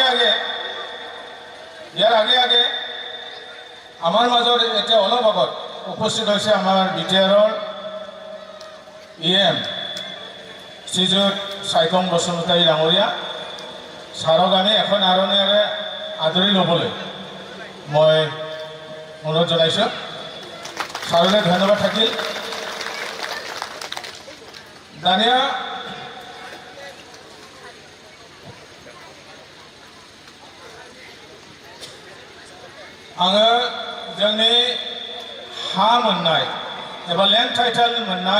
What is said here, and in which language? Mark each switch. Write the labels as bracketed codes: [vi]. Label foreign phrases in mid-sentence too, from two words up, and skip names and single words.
[as] আগে আগে আমাৰ মাজত এতিয়া অলপ আগত উপস্থিত হৈছে আমাৰ বিটিআৰৰ EM শ্ৰীযুত চাইকং বসুমতাৰী ডাঙৰীয়া ছাৰক আমি এখন আৰণিয়াৰে আদৰি ল'বলৈ মই অনুৰোধ জনাইছোঁ [brx] सारोले धन्यवाद थाकिल दानिया आङो जोंनि हा मोननाय एबा [en] land title [brx] मोननाय